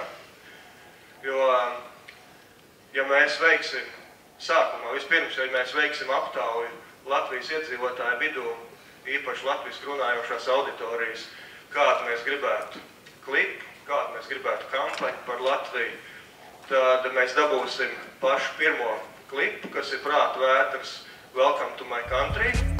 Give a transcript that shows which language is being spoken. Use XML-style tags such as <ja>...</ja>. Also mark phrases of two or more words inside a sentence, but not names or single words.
<lv>Jo, ja mēs veiksim, vispirms, ja mēs veiksim aptauju Latvijas iedzīvotāju vidū, īpaši latviski runājošās auditorijas, kādu mēs gribētu klipu, kādu mēs gribētu kampaņu par Latviju, tad mēs dabūsim pašu pirmo klipu, kas ir prāta vētras Welcome to my country.</lv>